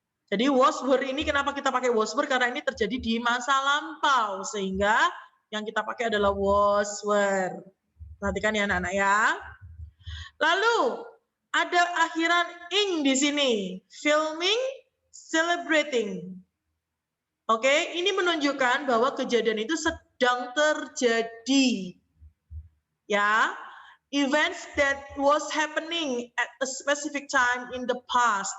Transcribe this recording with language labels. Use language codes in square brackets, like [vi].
[id] Jadi was, were ini kenapa kita pakai was, were? Karena ini terjadi di masa lampau. Sehingga yang kita pakai adalah was, were. Perhatikan ya anak-anak ya. Lalu ada akhiran ing di sini. Filming, celebrating. Oke, ini menunjukkan bahwa kejadian itu sedang terjadi. Ya. [en] Events that was happening at a specific time in the past.